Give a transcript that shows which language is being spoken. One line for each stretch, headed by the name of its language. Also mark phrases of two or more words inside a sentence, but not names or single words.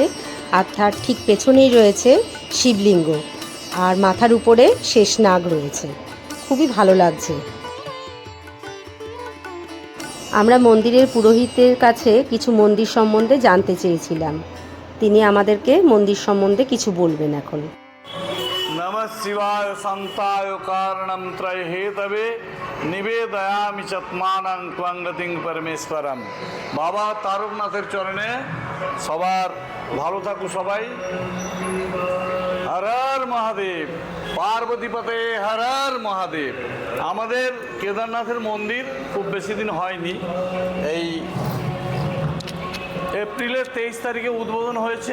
Bangla: আর তার ঠিক পেছনেই রয়েছে শিবলিঙ্গ, আর মাথার উপরে শেষনাগ রয়েছে। খুবই ভালো লাগছে। আমরা মন্দিরের পুরোহিতের কাছে কিছু মন্দির সম্বন্ধে জানতে চেয়েছিলাম। তিনি আমাদেরকে মন্দির সম্বন্ধে কিছু বলবেন এখন।
Sanskrit: नमः शिवाय शांताय कारणं त्रय हेतवे निवेदयामि चत्मानं त्वंगतिं परमेश्वरम।
Bangla: বাবা তারকনাথের চরণে সবার ভালো থাকু সবাই। হর হর মহাদেব, পার্বতীপতে হর হর মহাদেব। আমাদের কেদারনাথের মন্দির খুব বেশি দিন হয়নি, এই এপ্রিলের 23 তারিখে উদ্বোধন হয়েছে।